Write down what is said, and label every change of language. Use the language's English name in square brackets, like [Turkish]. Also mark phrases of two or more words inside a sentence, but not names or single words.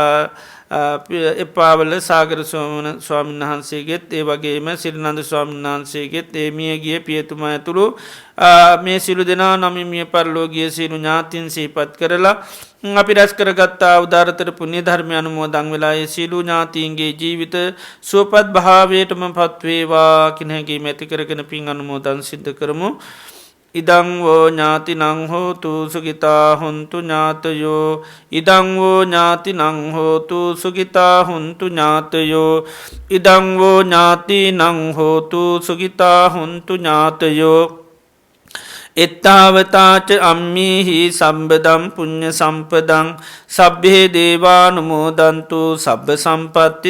[Sinhala] එපාවල සාගර ස්වාමීන් වහන්සේගෙත් ඒ වගේම සිරිනන්ද ස්වාමීන් වහන්සේගෙත් ඒ මියගිය පියතුමා ඇතුළු මේ සියලු දෙනා නමින් මිය පරලෝකීය සියලු ඥාතීන් සිහිපත් කරලා අපි රැස් කරගත්තා උදාරතර පුණ්‍ය ධර්මය අනුමෝදන් වෙලා ඒ සියලු ඥාතීන්ගේ ජීවිත සුවපත් භාවයටම පත් වේවා කියන හැඟීම ඇති කරගෙන පින් අනුමෝදන් සිද්ධ කරමු. [Pali] ඉදං වෝ ඥාතිනං හෝතු සුඛිතා හොන්තු ඥාතයෝ ඉදං වෝ ඥාතිනං හෝතු සුඛිතා හොන්තු ඥාතයෝ ඉදං වෝ ඥාතිනං හෝතු සුඛිතා හොන්තු ඥාතයෝ එත්තාවතාච අම්මීහි සම්බදම් පුුණ්්‍ය සම්පදං සබ්බේ දේවානුමෝදන්තු සබ්බ සම්පත්ති